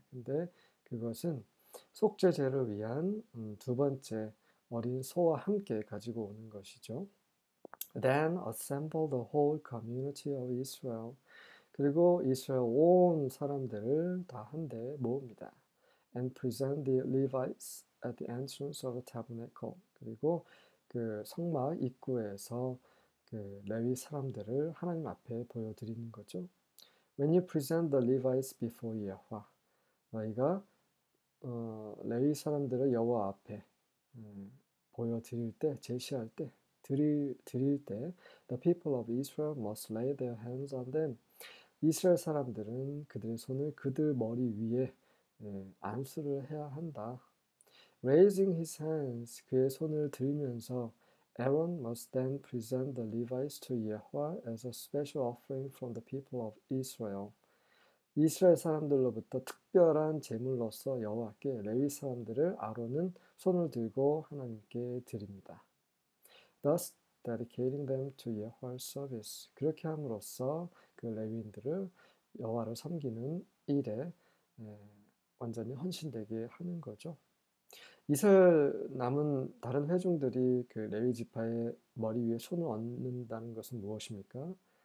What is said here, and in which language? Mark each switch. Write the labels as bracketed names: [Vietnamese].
[Korean] 근데 그것은 속죄제를 위한 두 번째 어린 소와 함께 가지고 오는 것이죠. [English] Then assemble the whole community of Israel. [Korean] 그리고 이스라엘 온 사람들을 다 한데 모읍니다. [English] And present the Levites at the entrance of the tabernacle. [Korean] 그리고 그 성막 입구에서 그 레위 사람들을 하나님 앞에 보여드리는 거죠. [English] When you present the Levites before Yahweh, [Korean] 너희가 레위 사람들을 여호와 앞에 보여드릴 때, 제시할 때, 드릴 때, [English] the people of Israel must lay their hands on them. [Korean] 이스라엘 사람들은 그들의 손을 그들 머리 위에 안수를 해야 한다. [English] Raising his hands, [Korean] 그의 손을 들면서 [English] Aaron must then present the Levites to Yahweh as a special offering from the people of Israel. [Korean] 이스라엘 사람들로부터 특별한 제물로서 여호와께 레위 사람들을 아론은 손을 들고 하나님께 드립니다. [English] Thus dedicating them to Yahweh's service. [Korean] 그렇게 함으로써 그 레위인들을 여호와를 섬기는 일에 완전히 헌신되게 하는 거죠. 이스라엘 남은 다른 회중들이 그 레위 지파의 머리 위에 손을 얹는다는 것은 무엇입니까?